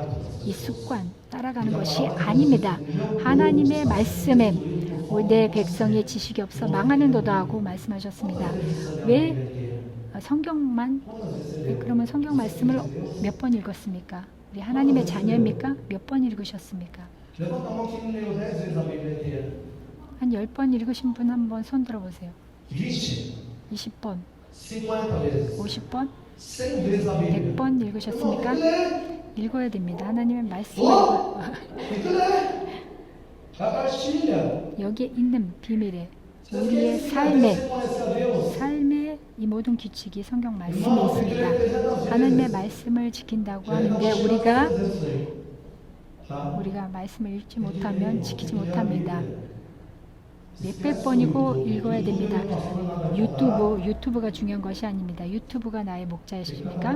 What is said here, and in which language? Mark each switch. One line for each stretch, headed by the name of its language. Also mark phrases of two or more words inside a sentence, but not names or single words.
Korean: 이 습관 따라가는 것이 아닙니다. 하나님의 말씀에 내 백성의 지식이 없어 망하는도다 하고 말씀하셨습니다. 왜 성경만 그러면 성경 말씀을 몇 번 읽었습니까? 우리 하나님의 자녀입니까? 몇 번 읽으셨습니까?
Portuguese: Levanta a mão quem leu 10 vezes a Bíblia inteira.
Korean: 한 10번 읽으신 분 한번 손 들어보세요.
Portuguese: 20,
Korean: 20번,
Portuguese: 50 vezes,
Korean: 50번,
Portuguese: 100 vezes a Bíblia.
Korean: 100번
Portuguese: Tem
Korean: 읽으셨습니까?
Portuguese: que ler,
Korean: 읽어야 됩니다. 하나님의 말씀을 읽어.
Portuguese: tem que ler. A cartilha.
Korean: 여기에 있는 비밀에
Portuguese: Você
Korean: 우리의
Portuguese: quer
Korean: 삶에
Portuguese: você conhece a Deus?
Korean: 삶의 이 모든 규칙이 성경 말씀에 있습니다. 하나님의 말씀을 지킨다고 하는데 우리가 말씀을 읽지 못하면 지키지 못합니다. 몇백 번이고 읽어야 됩니다. 유튜브가 중요한 것이 아닙니다. 유튜브가 나의 목자이십니까?